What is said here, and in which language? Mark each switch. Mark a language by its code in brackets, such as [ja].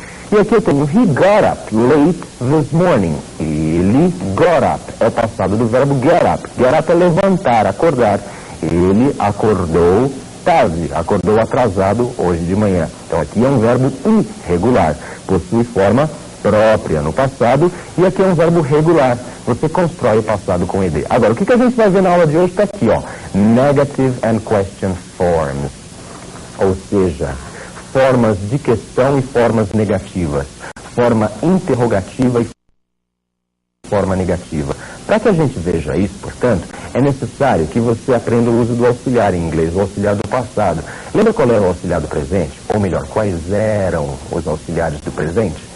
[pt] E aqui eu tenho [en] he got up late this morning. [pt] Ele got up, é o passado do verbo get up. Get up é levantar, acordar. Ele acordou tarde, acordou atrasado hoje de manhã. Então aqui é um verbo irregular, possui forma própria no passado, e aqui é um verbo regular. Você constrói o passado com ed. Agora, o que a gente vai ver na aula de hoje está aqui, ó. [en] Negative and question forms. [pt] Ou seja, formas de questão e formas negativas. Forma interrogativa e forma negativa. Para que a gente veja isso, portanto, é necessário que você aprenda o uso do auxiliar em inglês, o auxiliar do passado. Lembra qual era o auxiliar do presente? Ou melhor, quais eram os auxiliares do presente?